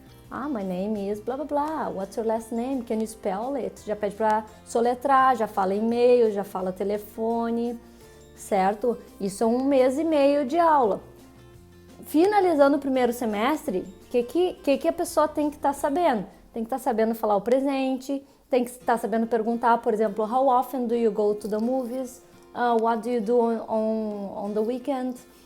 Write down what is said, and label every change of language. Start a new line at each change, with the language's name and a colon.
English: My name is blá blá blá, what's your last name, can you spell it?
Portuguese: Já pede para soletrar, já fala e-mail, já fala telefone, certo? Isso é 1 mês e meio de aula. Finalizando o primeiro semestre, o que a pessoa tem que estar sabendo? Tem que estar sabendo falar o presente, tem que estar sabendo perguntar, por exemplo,
English: how often do you go to the movies? What do you do on the weekend?